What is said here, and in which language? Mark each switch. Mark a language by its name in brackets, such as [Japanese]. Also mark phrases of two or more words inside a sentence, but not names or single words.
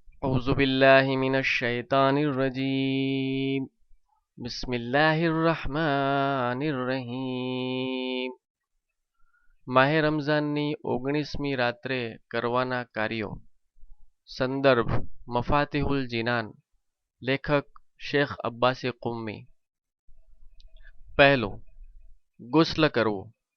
[Arabic] أعوذ بالله من الشيطان الرجيم بسم الله الرحمن الرحيم [Gujarati] માહે રમઝાનની 19મી રાત્રે કરવાના કાર્યો. સંદર્ભ મફાતિહુલ જીનાન. લેખક શેખ અબ્બાસી કુમ્મી. પહેલું, ગુસ્લ કરવું.